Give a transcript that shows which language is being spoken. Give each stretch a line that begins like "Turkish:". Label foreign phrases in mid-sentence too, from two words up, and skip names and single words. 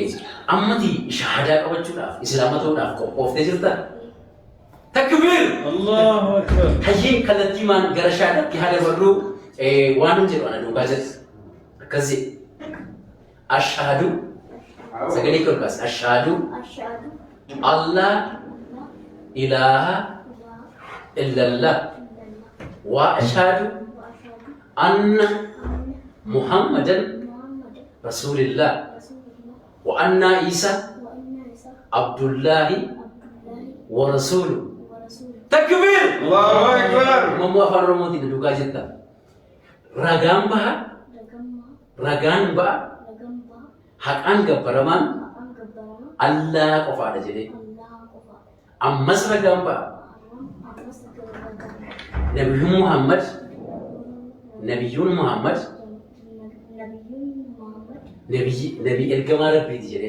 Oromo: Ammati shahaadaa qabachuudhaaf islaama ta'uudhaaf qophooftee jirta? Takbir!
Arabic: الله أكبر.
Oromo: Hayyee kallattii maan gara shahaadaatti haa dabarru waan jedhu ana duukaa jirti. Akkasii. Ashhadu. Sagalee kee olkaas.
Arabic: أشهد. الله إله إلا الله. وأشهد أن محمدا رسول الله. وأن عيسى عبد الله ورسوله. Takbir! الله أكبر.
Oromo: Mammu afaan Oromootiin duukaa jirta. Ragaan baha. Ragaan ba'a. Haqaan gabbaramaan Allah qofaadha jedhee. Ammas ragaan ba'a. Nabiyyuun Muhammad nabi ergamaa rabbiiti jedhee.